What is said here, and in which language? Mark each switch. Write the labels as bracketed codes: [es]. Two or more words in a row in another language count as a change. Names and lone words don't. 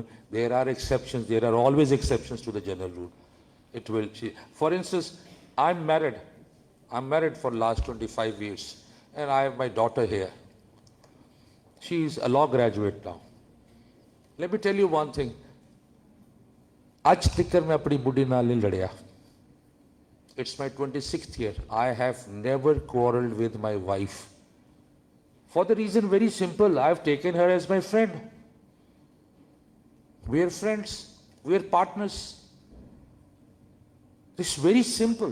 [en] There are exceptions. There are always exceptions to the general rule. It will. For instance, I'm married. I'm married for last 25 years, and I have my daughter here. She is a law graduate now. Let me tell you one thing. [pa] ਅੱਜ ਤਿਕਰ ਮੈਂ ਅਪਣੀ ਬੁੱਢੀ ਨਾਲ ਨਹੀਂ ਲੜਿਆ. [en] It's my 26th year. I have never quarreled with my wife. For the reason very simple, I've taken her as my friend. We're friends. We're partners. It's very simple.